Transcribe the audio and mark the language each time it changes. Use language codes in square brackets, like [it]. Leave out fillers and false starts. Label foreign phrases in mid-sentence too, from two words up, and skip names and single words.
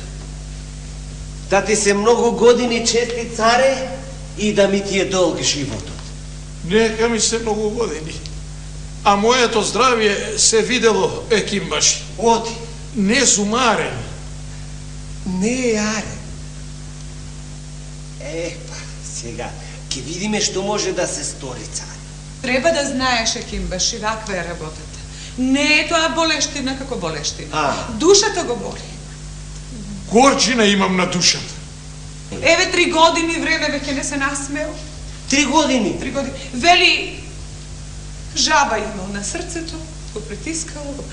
[mk] Da ti se mnogo godini česti, care, i da mi ti je dolg životot. Neka mi se mnogo godini. A moje zdravje se videlo, Ekimbaši. Odi. Ne sumaren. Ne, jare. Pa, сега, ке видиме što može da se stori, care. Treba da знаеш, Екимбаши, каква е работата. Не е тоа болештина како болештина. Душата го боли. Горчина имам на душата. Еве 3 години време веќе не се насмео. 3 години? 3 години. Вели, жаба имал на срцето, го притискало.